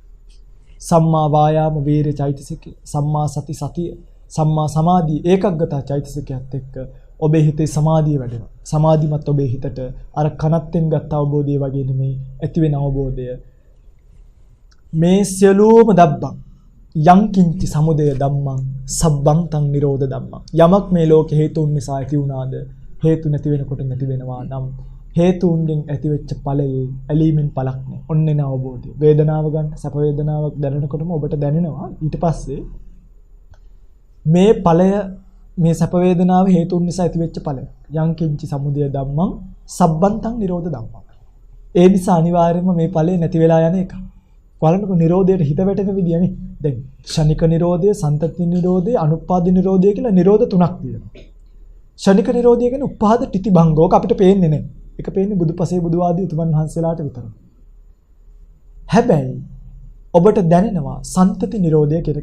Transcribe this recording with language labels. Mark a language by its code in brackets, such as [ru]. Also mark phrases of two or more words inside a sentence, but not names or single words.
[si] සම්මා වායාම වීර්ය චෛතසික, සම්මා සති සතිය, සම්මා සමාධිය ඒකග්ගතා චෛතසිකයත් එක්ක ඔබේ හිතේ සමාධිය වැඩෙනවා. සමාධිමත් ඔබේ හිතට අර කනත්තෙන් ගත්ත අවබෝධය වගේ නෙමෙයි ඇති වෙන අවබෝධය. මේ සියලුම [pi] දබ්බං යං කිංචි සමුදය ධම්මං සබ්බං තං නිරෝධ ධම්මං. [si] යමක් මේ ලෝකේ හේතුන් නිසා ඇති වුණාද හේතු නැති වෙනකොට නැති වෙනවා නම් හේතුන්ගෙන් ඇතිවෙච්ච ඵලයේ ඇලීමෙන් පළක් නැහැ. ඔන්නේ න අවබෝධය. වේදනාව ගන්න සැප වේදනාවක් දැනෙනකොටම ඔබට දැනෙනවා ඊට පස්සේ මේ ඵලය මේ සැප වේදනාව හේතුන් නිසා ඇතිවෙච්ච ඵලය. [pi] යං කිංචි සමුදය ධම්මං සබ්බන්තං නිරෝධ ධම්මං. [si] ඒ නිසා අනිවාර්යයෙන්ම මේ ඵලය නැති වෙලා යන එක. බලන්නකො නිරෝධයට හිත වැටෙන විදියනේ. දැන් ෂණික නිරෝධය, සන්තති නිරෝධය, අනුපාද නිරෝධය කියලා නිරෝධ තුනක් තියෙනවා. ෂණික නිරෝධය කියන්නේ [pi] උපාද තිති භංගෝක [si] අපිට පේන්නේ නැහැ. ඒක පේන්නේ බුදුපසේ බුදුආදී උතුමන් වහන්සේලාට විතරයි. හැබැයි ඔබට දැනෙනවා සන්තති නිරෝධය කියලා.